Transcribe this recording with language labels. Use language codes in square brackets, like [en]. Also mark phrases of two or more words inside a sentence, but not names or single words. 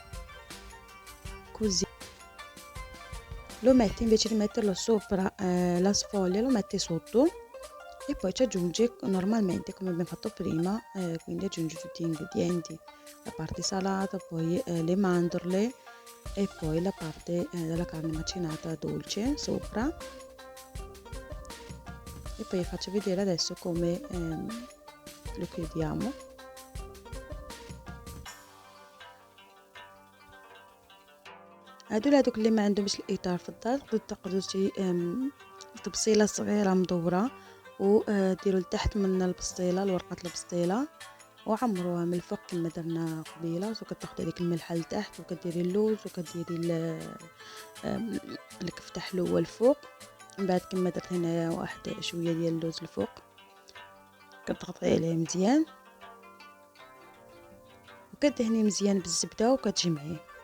[it] così lo metti, invece di metterlo sopra la sfoglia lo metti sotto e poi ci aggiungi normalmente come abbiamo fatto prima, quindi aggiungi tutti gli ingredienti, la parte salata, poi le mandorle e poi la parte della carne macinata dolce sopra. E poi vi faccio vedere adesso come lo chiudiamo. [ar] هادو لهادوك اللي ما عندهمش الاطار في الدار تقدروا شي تبصيله صغيره مدوره وديروا لتحت من البسطيله لورقه البسطيله وعمروها من الفوق كما درنا قبيله، وكتاخدي هذيك الملحه لتحت وكديري اللوز وكديري الكفتح الاول الفوق، من بعد كما درت هنايا واحد شويه ديال اللوز الفوق كتغطي عليه مزيان وكدهني مزيان بالزبده وكتجمعيه.